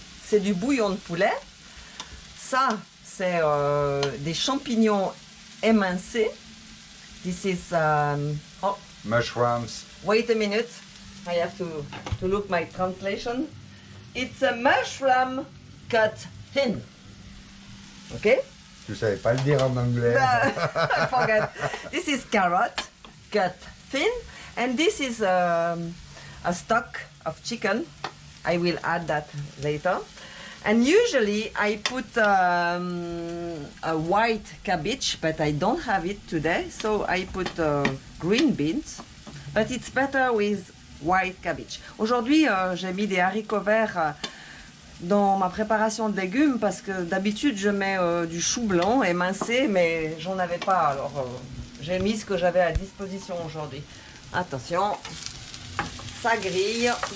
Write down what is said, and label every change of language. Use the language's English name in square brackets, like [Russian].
[French] C'est du bouillon de poulet. Ça, c'est des champignons émincés. [English] This is oh, Mushrooms. wait a minute. I have to look my translation. It's a mushroom cut thin. Okay? [French] Tu savais pas le dire en anglais. [English] I forgot. This is carrot cut thin, and this is a stock of chicken. I will add that later. And usually I put a white cabbage, but I don't have it today, so I put green beans. But it's better with white cabbage. [French] Aujourd'hui, j'ai mis des haricots verts dans ma préparation de légumes parce que d'habitude je mets du chou blanc émincé, mais j'en avais pas, alors j'ai mis ce que j'avais à disposition aujourd'hui. Attention, ça grille.